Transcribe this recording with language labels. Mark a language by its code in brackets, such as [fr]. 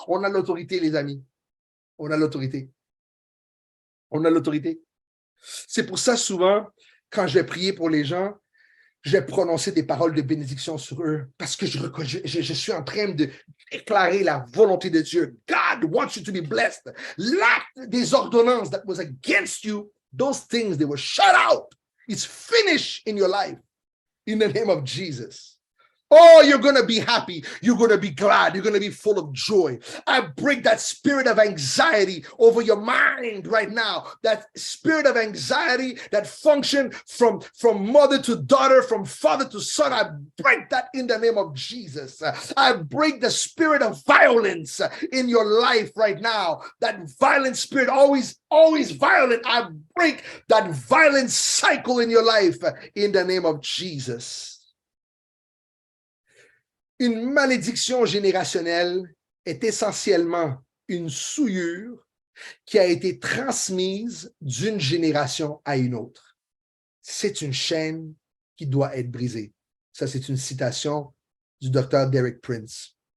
[fr] On a l'autorité, les amis. On a l'autorité. On a l'autorité. C'est pour ça, souvent, quand je vais prier pour les gens, je vais prononcer des paroles de bénédiction sur eux parce que je suis en train de déclarer la volonté de Dieu. [en] God wants you to be blessed. [fr] L'acte des ordonnances [en] that was against you, those things, they were shut out. It's finished in your life in the name of Jesus. Oh, you're going to be happy. You're going to be glad. You're going to be full of joy. I break that spirit of anxiety over your mind right now. That spirit of anxiety that function from mother to daughter, from father to son. I break that in the name of Jesus. I break the spirit of violence in your life right now. That violent spirit, always violent. I break that violent cycle in your life in the name of Jesus. [fr] Une malédiction générationnelle est essentiellement une souillure qui a été transmise d'une génération à une autre. C'est une chaîne qui doit être brisée. Ça, c'est une citation du docteur Derek Prince.